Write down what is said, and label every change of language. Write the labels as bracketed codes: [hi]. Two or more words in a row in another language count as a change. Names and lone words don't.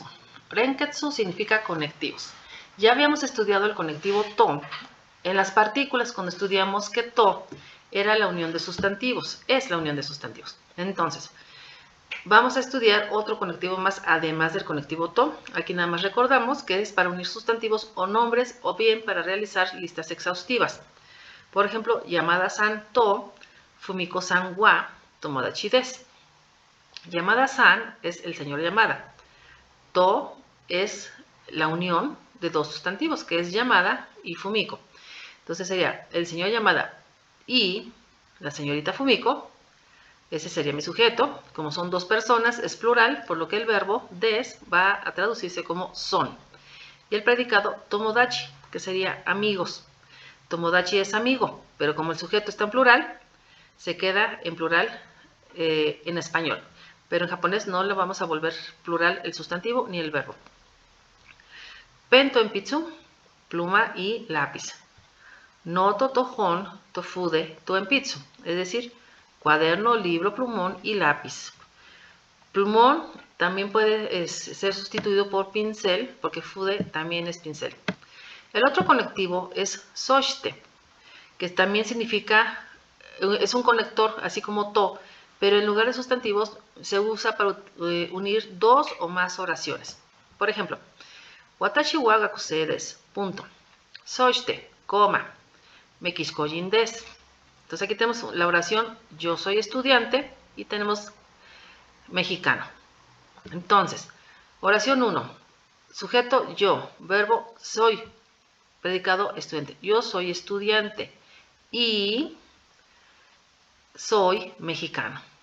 [es] Renketsu significa conectivos. Ya habíamos estudiado el conectivo to en las partículas cuando estudiamos que to era la unión de sustantivos, es la unión de sustantivos. Entonces, vamos a estudiar otro conectivo más además del conectivo to. Aquí nada más recordamos que es para unir sustantivos o nombres o bien para realizar listas exhaustivas. Por ejemplo, [ja] 山田さんと、文子さんは、友達です. [es] Yamada-san es el señor Yamada. To es la unión de dos sustantivos, que es Yamada y Fumiko. Entonces sería el señor Yamada y la señorita Fumiko. Ese sería mi sujeto. Como son dos personas, es plural, por lo que el verbo des va a traducirse como son. Y el predicado Tomodachi, que sería amigos. Tomodachi es amigo, pero como el sujeto está en plural, se queda en plural en español. Pero en japonés no le vamos a volver plural el sustantivo ni el verbo. [ja] ペンと鉛筆, [es] pluma y lápiz. [ja] ノートと本と筆と鉛筆, [es] es decir, cuaderno, libro, plumón y lápiz. Plumón también puede ser sustituido por pincel, porque fude también es pincel. El otro conectivo es soshite, que también significa, es un conector, así como to, pero en lugar de sustantivos se usa para unir dos o más oraciones. Por ejemplo, [ja] 私は学生です, punto. そして、coma、メキシコ人です. [es] Entonces aquí tenemos la oración yo soy estudiante y tenemos mexicano. Entonces, oración 1, sujeto yo, verbo soy, predicado estudiante. Yo soy estudiante y soy mexicano.